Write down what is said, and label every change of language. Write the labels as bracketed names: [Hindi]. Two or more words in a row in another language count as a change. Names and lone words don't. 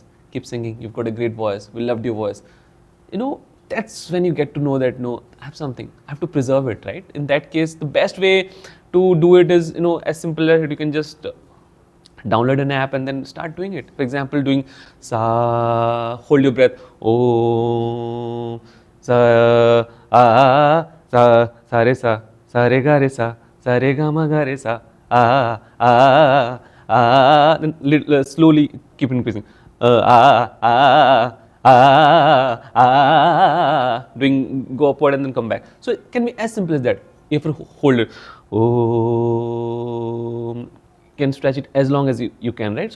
[English] Keep singing. You've got a great voice. We loved your voice. You know, that's when you get to know that, no, I have something. I have to preserve it, right? In that case, the best way to do it is, you know, as simple as you can just download an app and then start doing it. For example, doing sa, hold your breath, oh, sa, re ga ma ga re sa, then slowly keep increasing, doing go upward and then come back. So it can be as simple as that. You have to hold it. Can stretch it as long as you can, right?